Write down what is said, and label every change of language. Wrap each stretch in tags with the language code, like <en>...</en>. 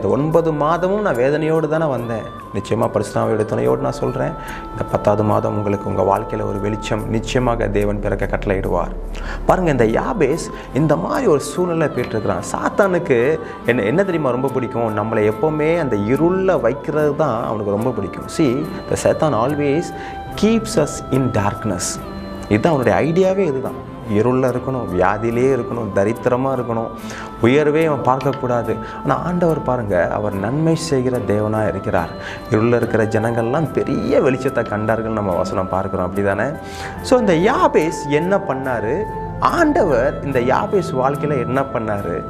<ta>இந்த 9 மாதமும் நான் வேதனையோடு தானே வந்தேன். நிச்சயமாக பரிசுத்தாவியோட துணையோடு நான் சொல்கிறேன், இந்த 10வது மாதம் உங்களுக்கு உங்கள் வாழ்க்கையில் ஒரு வெளிச்சம் நிச்சயமாக தேவன் பிறக்க கட்டளையிடுவார். பாருங்கள், இந்த யாபேஸ் இந்த மாதிரி ஒரு சூழ்நிலை போயிட்டுருக்கிறான். சாத்தானுக்கு என்ன தெரியுமா ரொம்ப பிடிக்கும்? நம்மளை எப்போவுமே அந்த இருளில் வைக்கிறது தான் அவனுக்கு ரொம்ப பிடிக்கும்.</ta> <en>See, the Satan always keeps us in darkness.</en> <ta>இதுதான் அவனுடைய ஐடியாவே, இதுதான். இருளில் இருக்கணும், வியாதியிலே இருக்கணும், தரித்திரமாக இருக்கணும், உயர்வே அவன் பார்க்கக்கூடாது. ஆனால் ஆண்டவர் பாருங்கள், அவர் நன்மை செய்கிற தேவனாக இருக்கிறார். இருளில் இருக்கிற ஜனங்கள்லாம் பெரிய வெளிச்சத்தை கண்டார்கள் நம்ம வசனம் பார்க்குறோம், அப்படி தானே? ஸோ இந்த யாபேஸ் என்ன பண்ணார்? ஆண்டவர் இந்த யாபேஸ் வாழ்க்கையில் என்ன பண்ணார்?</ta>